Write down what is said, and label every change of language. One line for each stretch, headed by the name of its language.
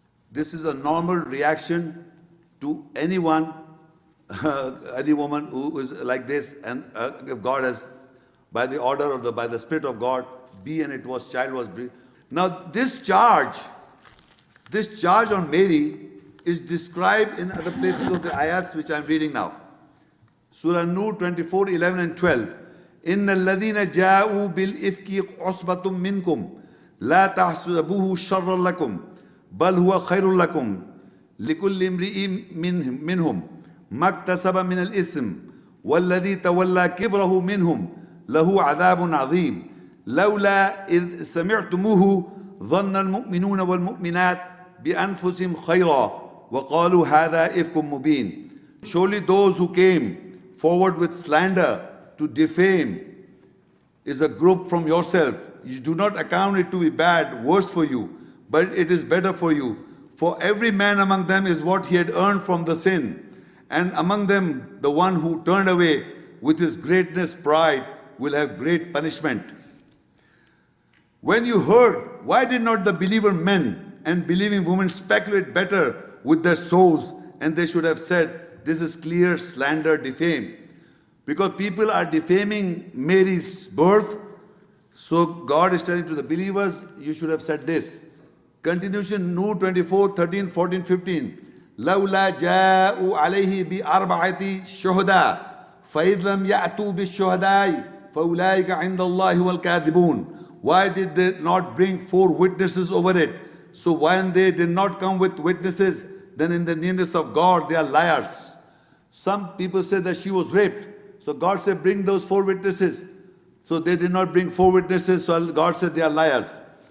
English: This is a normal reaction to anyone, any woman who is like this, and if God has, by the order of by the Spirit of God, be and it was, child was breathed. Now this charge on Mary is described in other places of the ayats which I am reading now. Surah Nur 24:11 and 12.
Arabic: إن الذين جاءوا بالإفك عصبة منكم لا تحسبوه شرا لكم بل هو خير لكم لكل امرئ منهم ما اكتسب من الإثم والذي تولى كبره منهم له عذاب عظيم لولا إذ سمعتموه ظن المؤمنون والمؤمنات بأنفسهم خيرا وقالوا هذا إفك مبين.
English: Surely those who came forward with slander to defame is a group from yourself. You do not account it to be bad, worse for you, but it is better for you. For every man among them is what he had earned from the sin, and among them the one who turned away with his greatness pride will have great punishment. When you heard, why did not the believer men and believing women speculate better with their souls? And they should have said, this is clear slander, defame. Because people are defaming Mary's birth, so God is telling to the believers, you should have said this. Continuation, Nur 24, 13, 14, 15.
Arabic: لولا جاءوا عليه بأربعة شهداء فإذ لم يأتوا بالشهداء فأولئك عند الله والكاذبون.
English: Why did they not bring 4 witnesses over it? So when they did not come with witnesses, then in the nearness of God they are liars. Some people say that she was raped. So God said, bring those 4 witnesses. So they did not bring 4 witnesses, so God said they are liars.